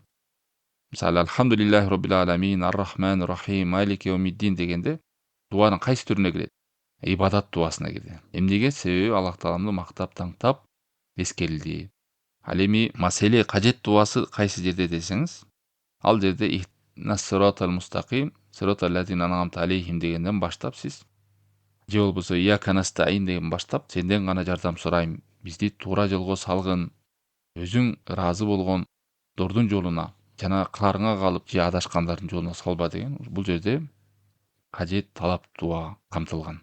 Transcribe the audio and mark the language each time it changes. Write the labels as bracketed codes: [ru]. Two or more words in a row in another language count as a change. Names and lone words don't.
[ky] Мисалы [ar] الحمد لله رب العالمين الرحمن الرحيم مالك يوم الدين [ky] дегенде дуанын кайсы түрүнө кирет? Ибадат дуасына кирди. Эмнеге? Себеби Аллах Тааламды мактап, таңтап эскерилди. Ал эми маселе кажет дуасы кайсы жерде десеңиз, ал жерде [ar] الصراط المستقيم صراط الذين أنعمت عليهم [ky] дегенден баштап сиз же болбосо [ar] إياك نستعين [ky] деген баштап, сенден гана жардам сурайм, бизди туура жолго салгын, өзүң ыраазы болгон дордун жолуна жана каарыңа калып же адашкандардын жолуна салба деген. Бул жерде кажет, талап дуа камтылган.